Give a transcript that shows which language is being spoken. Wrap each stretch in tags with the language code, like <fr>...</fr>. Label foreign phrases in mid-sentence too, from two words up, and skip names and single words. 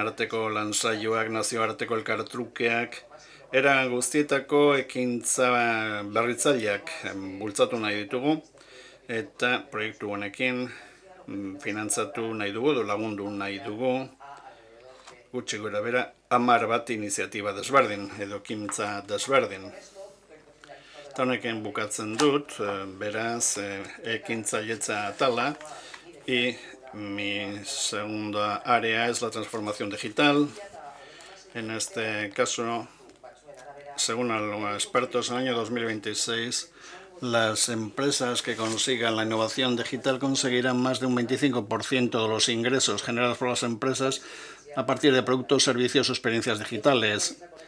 <eu>arteko lansaioak, nazioarteko elkartrukeak, era guztietako ekintza berritzaileak bultzatu nahi ditugu, eta proiektu honekin finantzatu nahi dugu, edo lagundu nahi dugu, gutxi gora bera, 10 bat iniziatiba desberdin, edo ekintza desberdin. Eta honekin bukatzen dut, beraz, ekintzailetza atala,</eu> <es>y mi segunda área es la transformación digital. En este caso, según los expertos, en el año 2026, las empresas que consigan la innovación digital conseguirán más de un 25% de los ingresos generados por las empresas a partir de productos, servicios o experiencias digitales.</es>